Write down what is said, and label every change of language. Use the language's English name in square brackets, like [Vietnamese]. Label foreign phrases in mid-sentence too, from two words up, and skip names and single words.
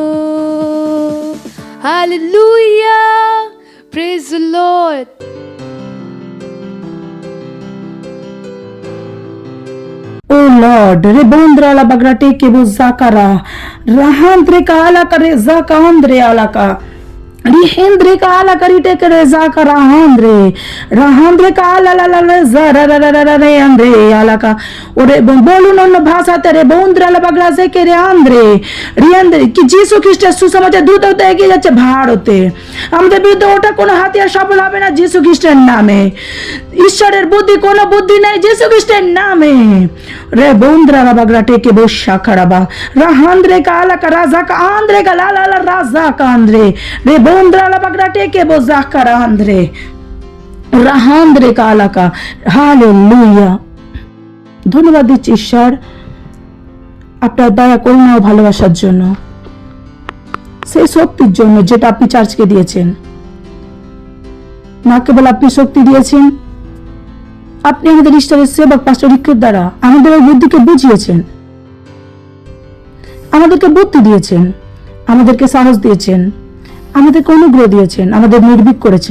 [English] Hallelujah! Praise the Lord! Oh Lord, rebondra la bagrate ke buzakara, rahandre ka ala kare zaka andre alaka. Rihendre ka ala karite kare zaka rahandre, rahandre ka ala la la la zara ra ra ra ra re andre alaka. [Bangla] ওরে বলুন অন্য ভাষাতে রে বন্দ্রা la bagrase ke re andre, rihendre কি যিশু খ্রিস্টের সুসমাচার দ্রুত হতে এগিয়ে যাচ্ছে ভারতে। আমাদের বিরুদ্ধে ওটা কোনো হাতিয়ার সফল হবে না যিশু খ্রিস্টের নামে। ঈশ্বরের বুদ্ধি কোনো বুদ্ধি নাই যিশু খ্রিস্টের নামে। রে বন্দ্রা la bagrate ke bosha karaba, rahandre ka ala ka razaka andre ka la la la razaka andre, re bondra la bagrate ke bozakara andre, rahandre ka ala ka। হালেলুয়া। ধন্যবাদ দিচ্ছি ঈশ্বর আপনার দয়া করুণা ও ভালোবাসার জন্য, সেই শক্তির জন্য যেটা আপনি চার্চকে দিয়েছেন। না কেবল আপনি শক্তি দিয়েছেন, আপনি আমাদের ঈশ্বরের সেবক পাস্টর রিকের দ্বারা আমাদের ওই বুদ্ধিকে বুঝিয়েছেন, আমাদেরকে বুদ্ধি দিয়েছেন, আমাদেরকে সাহস দিয়েছেন, আমাদেরকে অনুগ্রহ দিয়েছেন, আমাদের নির্ভীক করেছেন।